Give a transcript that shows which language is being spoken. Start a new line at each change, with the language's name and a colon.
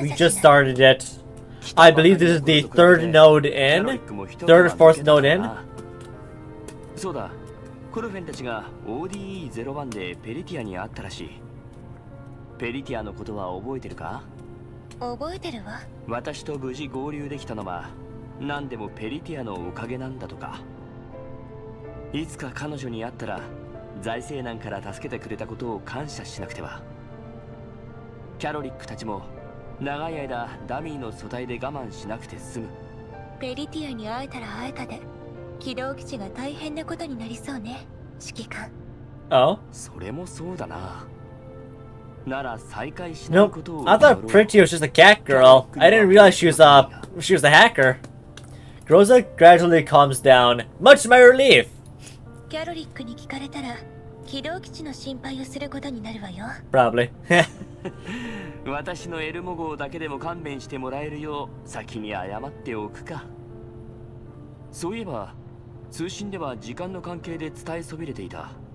English: We just started it. I believe this is the third node in. Third or fourth node in.
Japanese: そうだ。コルフェンたちが ODE01 でペリティアに会ったらしい。ペリティアのことは覚えてるか？覚えてるわ。私と無事合流できたのは何でもペリティアのおかげなんだとか。いつか彼女に会ったら財政難から助けてくれたことを感謝しなくては。キャロリックたちも長い間ダミーの素体で我慢しなくて済む。ペリティアに会えたら会えたで軌道基地が大変なことになりそうね、指揮官。
English: Oh?
Japanese: それもそうだな。なら再会しないことを。
English: I thought Pretty was just a cat girl. I didn't realize she was a hacker. Groza gradually calms down, much to my relief.
Japanese: キャロリックに聞かれたら軌道基地の心配をすることになるわよ。
English: Probably.
Japanese: 私のエルモ号だけでも勘弁してもらえるよう先に謝っておくか。そういえば通信では時間の関係で伝えそびれていた。